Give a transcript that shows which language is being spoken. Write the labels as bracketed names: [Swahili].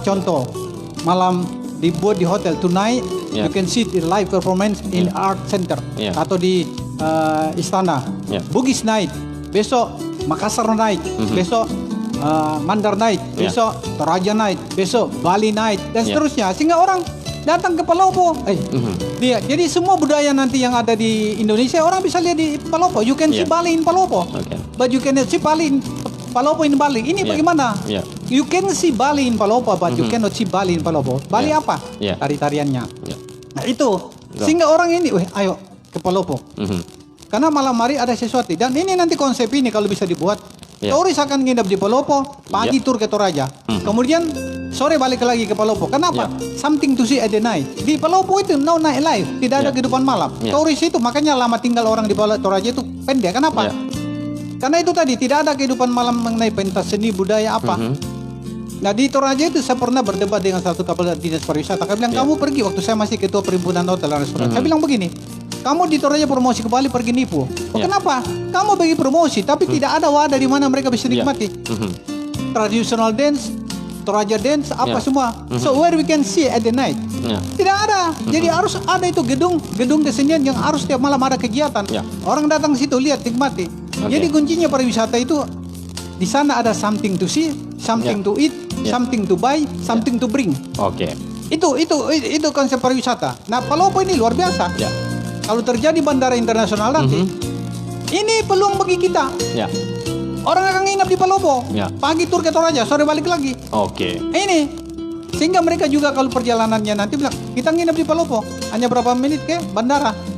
[Indonesian] Contoh, malam dibuat di hotel [English] tonight, you can see the live performance in art center [Indonesian] atau di istana. Bugis night, besok Makassar night, besok Mandar night, besok Toraja night, besok Bali night dan seterusnya, sehingga orang datang ke Palopo. Jadi semua budaya nanti yang ada di Indonesia orang bisa lihat di Palopo. [English] You can see Bali in Palopo, but you cannot see Bali in Palopo in Bali. [Indonesian] Ini bagaimana? [English] You can see Bali in Palopo, but you cannot see Bali in Palopo. [Indonesian] Bali apa? Tari-tariannya. Nah itu, sehingga orang ini, ayo ke Palopo. Karena malam hari ada sesuatu. Dan ini nanti konsep ini kalau bisa dibuat, turis akan nginap di Palopo, pagi tur ke Toraja, kemudian sore balik lagi ke Palopo. Kenapa? [English] Something to see at the night. [Indonesian] Di Palopo itu [English] no night life, [Indonesian] tidak ada kehidupan malam. Turis itu makanya lama tinggal orang di Toraja itu pendek. Kenapa? Karena itu tadi tidak ada kehidupan malam mengenai pentas seni budaya apa. Nah di Toraja itu saya pernah berdebat dengan satu kepala dinas pariwisata. Saya bilang kamu pergi waktu saya masih ketua perhimpunan hotel dan restoran. Saya bilang begini, kamu di Toraja promosi ke Bali pergi nipu. Kenapa? Kamu bagi promosi tapi tidak ada wadah di mana mereka bisa nikmati. [English] Traditional dance, Toraja dance, [Indonesian] apa semua. [English] So where we can see at the night. [Indonesian] Tidak ada. Jadi harus ada itu gedung kesenian yang harus tiap malam ada kegiatan. Orang datang ke situ lihat nikmati. Jadi kuncinya pariwisata itu di sana ada [English] something to see, something to eat, something to buy, something to bring. [Indonesian] Itu konsep pariwisata. Nah Palopo ini luar biasa. Kalau terjadi bandara internasional nanti, ini peluang bagi kita. Orang akan nginap di Palopo, pagi tur ke Toraja, sore balik lagi. Ini sehingga mereka juga kalau perjalanannya nanti bilang kita nginap di Palopo, hanya berapa menit ke bandara.